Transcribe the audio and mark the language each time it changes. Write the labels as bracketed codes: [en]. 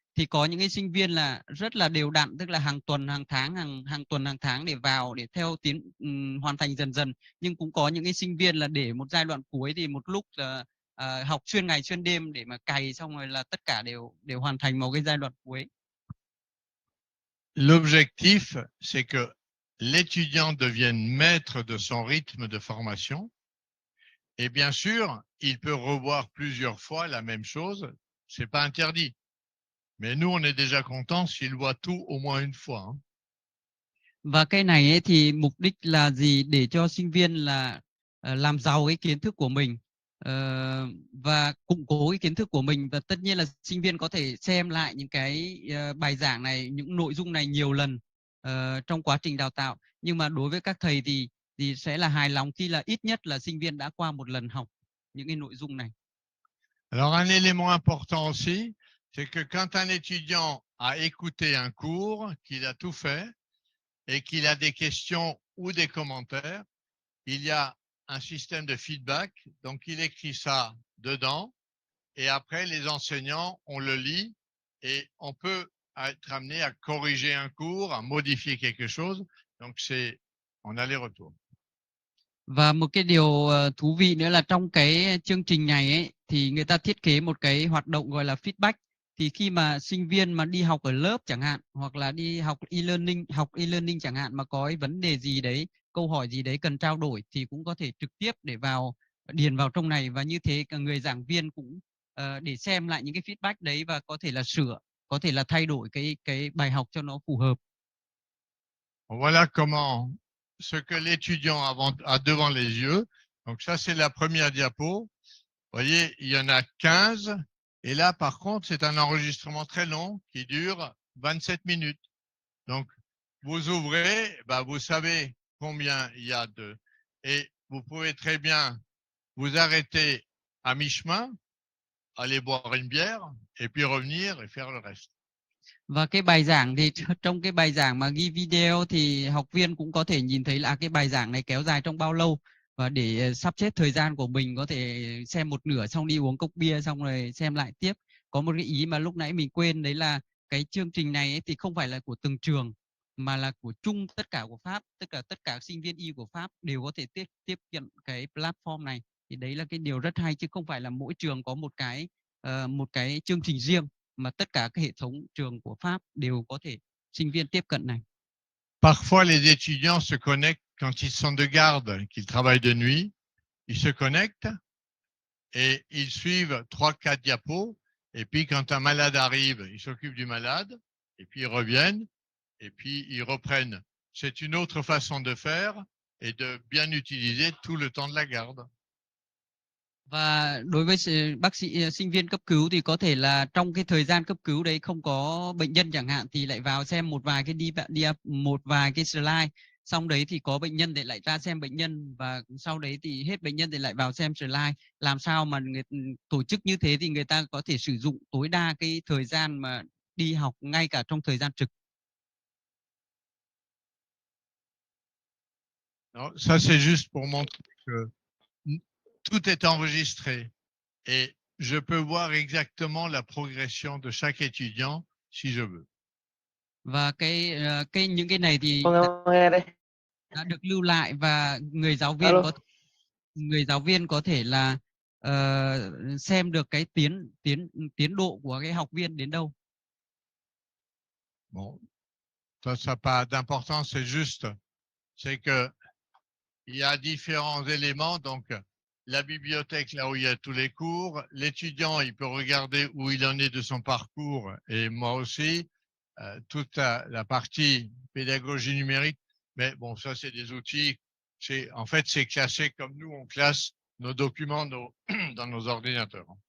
[vi] Thì có những cái sinh viên là rất là đều đặn, tức là hàng tuần, hàng tháng, hàng tuần, hàng tháng để vào để theo hoàn thành dần dần. Nhưng cũng có những cái sinh viên là để một giai đoạn cuối thì một lúc là học xuyên ngày xuyên đêm để mà cày xong rồi là tất cả đều hoàn thành vào cái giai đoạn cuối. [fr] L'objectif, c'est que l'étudiant devienne maître de son rythme de formation. Et bien sûr, il peut revoir plusieurs fois la même chose. C'est pas interdit. Mais nous, on est déjà content s'il voit tout au moins une fois. Hein. [vi] Và cái này ấy thì mục đích là gì? Để cho sinh viên là làm giàu cái kiến thức của mình và củng cố cái kiến thức của mình, và tất nhiên là sinh viên có thể xem lại những cái bài giảng này, những nội dung này nhiều lần trong quá trình đào tạo. Nhưng mà đối với các thầy thì sẽ là hài lòng khi là ít nhất là sinh viên đã qua một lần học những cái nội dung này. [fr] Alors un élément important aussi, c'est que quand un étudiant a écouté un cours, qu'il a tout fait et qu'il a des questions ou des commentaires, il y a un système de feedback, donc il écrit ça dedans, et après les enseignants, on le lit et on peut être amené à corriger un cours, à modifier quelque chose, donc c'est en aller-retour. [vi] Và một cái điều thú vị nữa là trong cái chương trình này ấy, thì người ta thiết kế một cái hoạt động gọi là feedback. Thì khi mà sinh viên mà đi học ở lớp chẳng hạn, hoặc là đi học e-learning chẳng hạn, mà có cái vấn đề gì đấy, câu hỏi gì đấy cần trao đổi, thì cũng có thể trực tiếp để điền vào trong này, và như thế cả người giảng viên cũng để xem lại những cái feedback đấy và có thể là sửa, có thể là thay đổi cái bài học cho nó phù hợp. [fr] Voilà comment ce que l'étudiant a devant les yeux. Donc ça, c'est la première diapo. Vous voyez, il y en a 15. Et là, par contre, c'est un enregistrement très long qui dure 27 minutes. Donc, vous ouvrez, vous savez combien il y a de... Et vous pouvez très bien vous arrêter à mi-chemin, aller boire une bière, et puis revenir et faire le reste. [vi] Và cái bài giảng thì trong cái bài giảng mà ghi video thì học viên cũng có thể nhìn thấy là cái bài giảng này kéo dài trong bao lâu, và để sắp xếp thời gian của mình, có thể xem một nửa xong đi uống cốc bia xong rồi xem lại tiếp. Có một cái ý mà lúc nãy mình quên, đấy là cái chương trình này ấy thì không phải là của từng trường mà là của chung tất cả của Pháp, tất cả sinh viên y của Pháp đều có thể tiếp cận cái platform này. Thì đấy là cái điều rất hay, chứ không phải là mỗi trường có một cái chương trình riêng, mà tất cả các hệ thống trường của Pháp đều có thể sinh viên tiếp cận này. [fr] Parfois, les étudiants se connectent quand ils sont de garde, qu'ils travaillent de nuit. Ils se connectent et ils suivent 3-4 diapos. Et puis, quand un malade arrive, ils s'occupent du malade. Et puis, ils reviennent. Et puis, ils reprennent. C'est une autre façon de faire et de bien utiliser tout le temps de la garde. [vi] Và đối với bác sĩ sinh viên cấp cứu thì có thể là trong cái thời gian cấp cứu đấy không có bệnh nhân chẳng hạn, thì lại vào xem một vài cái slide, xong đấy thì có bệnh nhân thì lại ra xem bệnh nhân, và sau đấy thì hết bệnh nhân thì lại vào xem slide. Làm sao mà tổ chức như thế thì người ta có thể sử dụng tối đa cái thời gian mà đi học ngay cả trong thời gian trực. [fr] Non, ça, c'est juste pour montrer que tout est enregistré et je peux voir exactement la progression de chaque étudiant si je veux. [vi] Và những cái này thì nghe đây. đã được lưu lại, và Alo. người giáo viên có thể là xem được cái tiến độ của cái học viên đến đâu. [fr] Bon, ça n'a pas d'importance, c'est que il y a différents éléments, donc la bibliothèque là où il y a tous les cours, l'étudiant il peut regarder où il en est de son parcours, et moi aussi, toute la partie pédagogie numérique, mais bon, ça c'est des outils, en fait c'est classé comme nous on classe nos documents dans nos ordinateurs.